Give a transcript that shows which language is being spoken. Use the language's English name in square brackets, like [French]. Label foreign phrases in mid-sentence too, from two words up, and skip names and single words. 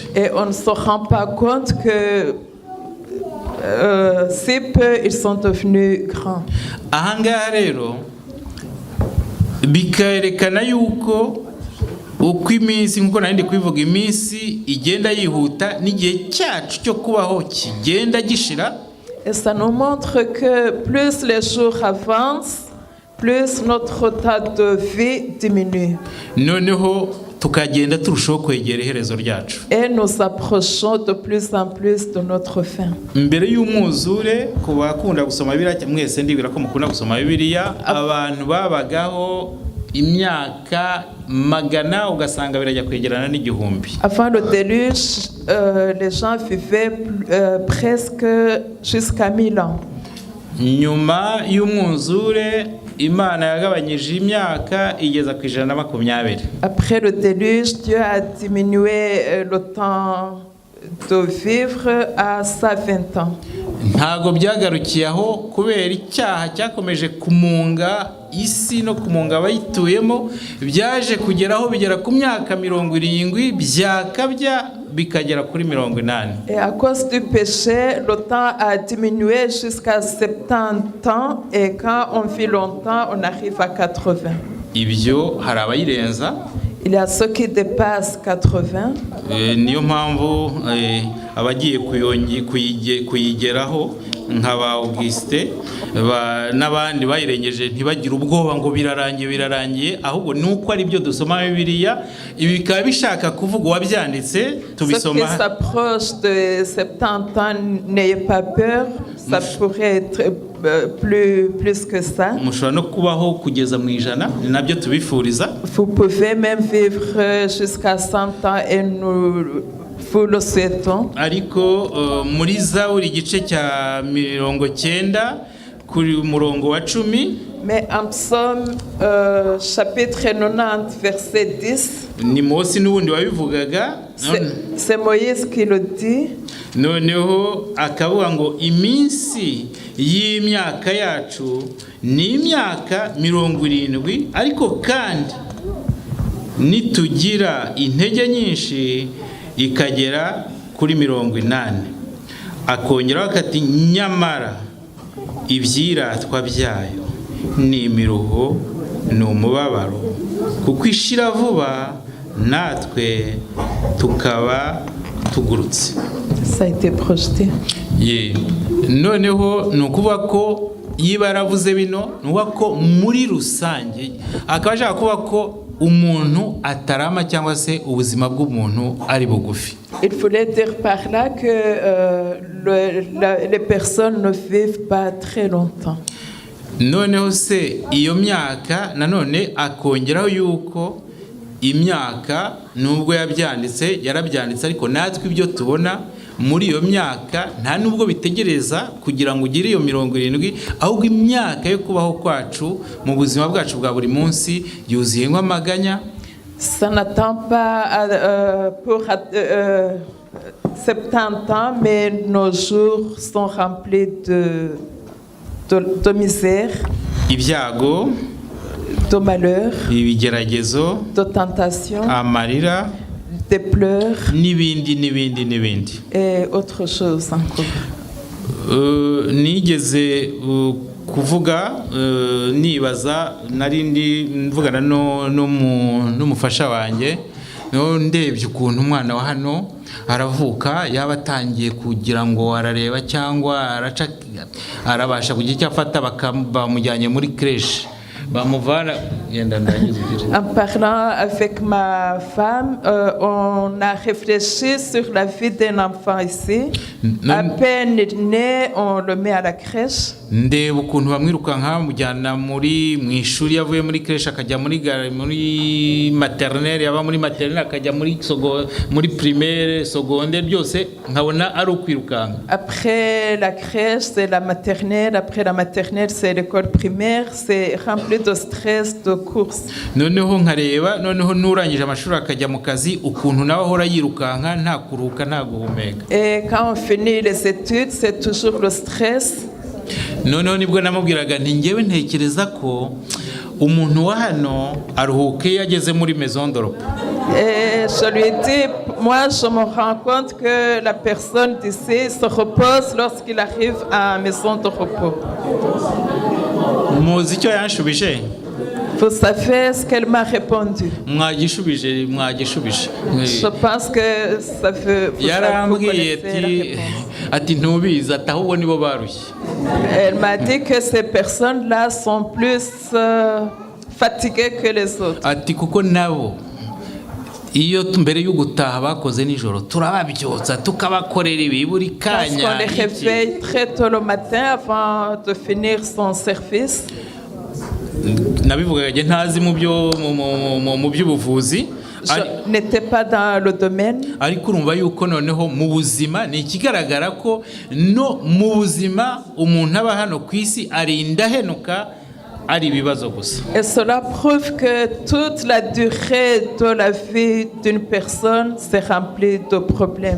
[French] Et on ne se rend pas compte que si peu ils sont devenus grands. [Kinyarwanda] Ahangaha rero bikerekana yuko uko iminsi nkuko nari ndi kubivuga iminsi igenda yihuta n'igihe cyacu cyo kubaho kigenda gishira. [French] Et ça nous montre que plus les jours avancent, plus notre temps de vie diminue. [Kinyarwanda] Noneho tukagenda turushaho kwegera iherezo ryacu. [French] Et nous approchons de plus en plus de notre fin. [Kinyarwanda] Mbere y'umwuzure ku bakunda gusoma Bibiliya mwese ndibwira ko mukunda gusoma Bibiliya, abantu babagaho imyaka magana ugasanga birajya kwegerana n'igihumbi. [French] Avant le déluge, les gens vivaient presque jusqu'à 1000 ans. [Kinyarwanda] Nyuma y'umwuzure Imana yagabanyije imyaka igeza ku 120. [French] Après le déluge, Dieu a diminué le temps de vivre à 120 ans. [Kinyarwanda] Ntago byagarukiye aho kubera icyaha cyakomeje kumunga isi no kumunga abayituyemo, byaje kugeraho bigera ku myaka 70 byakabya bikagera kuri 80. [French] Et à cause du péché, le temps a diminué jusqu'à 70 ans, et quand on vit longtemps, on arrive à 80. [Kinyarwanda] Ibyo hari abayirenza. [French] Il y a ceux qui dépassent 80. [Kinyarwanda] Niyo mpamvu abagiye kuyigeraho nk'aba Auguste n'abandi bayirengeje ntibagire ubwoba ngo birarangiye, ahubwo nuko ari byo dusoma Bibiliya, ibi bikaba bishaka kuvuga wabyanditse tubisoma. [French] Ceux qui s'approchent de 70 ans, n'ayez pas peur, ça pourrait être plus que ça. [Kinyarwanda] Mushobora no kubaho kugeza mu 100, ni nabyo tubifuriza. [French] Vous pouvez même vivre jusqu'à 100 ans et nous vous le souhaitons. [Kinyarwanda] Ariko muri Zaburi igice cya 90 kuri umurongo wa 10. [French] Mais en Psaume chapitre 90 verset 10. [Kinyarwanda] Ni Mose n'ubundi wabivugaga. [French] C'est Moïse qui le dit. [Kinyarwanda] Noneho akavuga ngo iminsi y'imyaka yacu ni imyaka 70, ariko kandi nitugira intege nyinshi ikagera kuri 80. Akongeraho akati nyamara ibyiratwa byayo ni imiruho ni umubabaro kuko ishira vuba natwe tukaba tugurutse. [French] Ça a été projeté. [Kinyarwanda] Ye noneho ni ukuvuga ko yiba yaravuze bino ni ukuvuga ko muri rusange akaba ashaka kuvuga ko umuntu atarama cyangwa se ubuzima bw'umuntu ari bugufi. [French] Il voulait dire par là que les personnes ne vivent pas très longtemps. [Kinyarwanda] Noneho se iyo myaka nanone akongeraho yuko imyaka nubwo yarabyanditse ariko natwe ibyo tubona muri iyo myaka nta nubwo bitegereza kugira ngo ugire iyo 70, ahubwo imyaka yo kubaho kwacu mu buzima bwacu bwa buri munsi yuzuye nk'amaganya. [French] Ça n'attend pas pour 70 ans, mais nos jours sont remplis de misère, [Kinyarwanda] ibyago, [French] de malheur, [Kinyarwanda] ibigeragezo, [French] de tentation, [Kinyarwanda] amarira, [French] des pleurs, [Kinyarwanda] n'ibindi [French] et autre chose encore. [Kinyarwanda] Nigeze kuvuga nibaza narindi mvugana n'umufasha wanjye ndebye ukuntu umwana wa hano aravuka yaba atangiye kugira ngo arareba cyangwa arabasha kugira icyo afata bamujyanye muri crèche. [French] En parlant avec ma femme, on a réfléchi sur la vie d'un enfant ici. À peine né, on le met à la crèche. [Kinyarwanda] Ndeba ukuntu bamwirukanka mujyana mu ishuri yavuye muri crèche akajya muri maternelle, yaba muri maternelle akajya muri [French] primaire, secondaire, [Kinyarwanda] byose nkabona ari ukwirukanka. [French] Après la crèche, c'est la maternelle. Après la maternelle, c'est l'école primaire. C'est rempli de stress, de course. [Kinyarwanda] Noneho nkareba nurangije amashuri akajya mu kazi ukuntu nawe ahora yirukanka nta kuruhuka nta guhumeka. [French] Et quand on finit les études, c'est toujours le stress. [Kinyarwanda] Noneho nibwo namubwiraga nti ngewe ntekereza ko umuntu wa hano aruhuke yageze muri [French] maison de repos. Et je lui ai dit, moi je me rends compte que la personne d'ici se repose lorsqu'il arrive à maison de repos. [Kinyarwanda] Muzi icyo yanshubije? [French] Vous savez ce qu'elle m'a répondu? [Kinyarwanda] Mwagishubije. [French] Je pense que ça veut vous [Kinyarwanda] yarambwiye ati ntubizi atahubwo nibo barushye. [French] Elle m'a dit que ces personnes-là sont plus fatiguées que les autres. [Kinyarwanda] Ati kuko nabo iyo mbere yo gutaha bakoze nijoro turababyotsa tukabakorera ibi buri kanya. [French] Parce qu'on les réveille très tôt le matin avant de finir son service. [Kinyarwanda] Nabivugaga ntazi mu by'ubuvuzi. [French] Je n'étais pas dans le domaine. [Kinyarwanda] Ariko urumva yuko noneho mu buzima ni ikigaragara ko no mu buzima umuntu aba hano ku isi arinda henuka ari ibibazo gusa. [French] Et cela prouve que toute la durée de la vie d'une personne s'est remplie de problèmes.